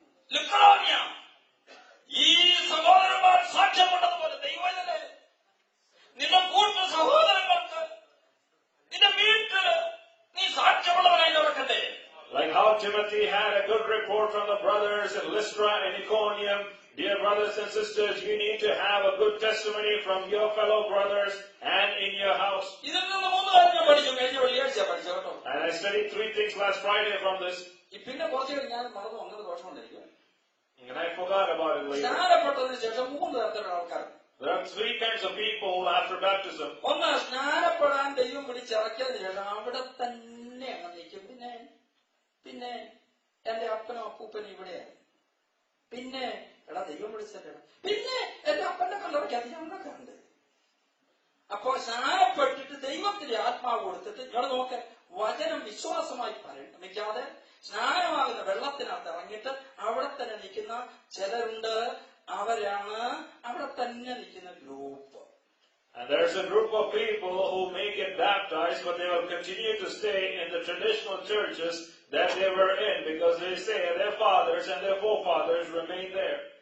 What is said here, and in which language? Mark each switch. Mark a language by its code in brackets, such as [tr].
[ml] ലിക്കോനിയ ഈ സഹോദരന്മാർ സാക്ഷ്യപ്പെട്ടതുപോലെ ദൈവമല്ലേ നിന്റെ കൂട്ടു സഹോദരങ്ങൾക്ക് നിന്റെ വീട്ടില് നീ സാക്ഷ്യമുള്ളവനായി നടക്കണ്ടേ? [en] Like how Timothy had a good report from the brothers in Lystra and Iconium, dear brothers and sisters, you need to have a good testimony from your fellow brothers and in your house. [ml] ഇതിൽ നിന്ന് 3 കാര്യം ഞാൻ പഠിച്ചു. കഴിഞ്ഞ വെള്ളിയാഴ്ച പഠിച്ചു കേട്ടോ. [en] And I studied 3 things last Friday from this. [ml] പിന്നെ കുറച്ചു കഴിഞ്ഞ് ഞാൻ മറന്നു. അങ്ങനെ ദോഷമുണ്ടായിരിക്കും. [en] And I forgot about it later. [ml] സ്നാനപ്പെട്ടതിന് ശേഷം 3 തരത്തിലുള്ള ആൾക്കാർ. [en] There are 3 kinds of people after baptism. [ml] ഒന്ന്, സ്നാനപ്പെടാൻ ദൈവം പിടിച്ചിറക്കിയതിന് ശേഷം അവിടെ തന്നെ അങ്ങ് നിൽക്കും. പിന്നെ എന്റെ അപ്പനും അപ്പൂപ്പനും ഇവിടെയാണ്. പിന്നെ എടാ ദൈവം വിളിച്ചല്ലേ. പിന്നെ എന്റെ അപ്പന്റെ കല്ലറയ്ക്കകത്ത് ഞങ്ങളൊക്കെ ഉണ്ട്. അപ്പോ സ്നാനപ്പെട്ടിട്ട് ദൈവത്തിന്റെ ആത്മാവ് കൊടുത്തിട്ട് ഇവിടെ നോക്ക്, വചനം വിശ്വാസമായി പരിണമിക്കാതെ സ്നാനമാകുന്ന വെള്ളത്തിനകത്ത് ഇറങ്ങിയിട്ട് അവിടെ തന്നെ നിൽക്കുന്ന ചിലരുണ്ട്. അവരാണ് അവിടെ തന്നെ നിൽക്കുന്ന group. [en] And there's a group of people who may get baptized, but they will continue to stay in the traditional churches that they were in, because they say their fathers and their forefathers remained there.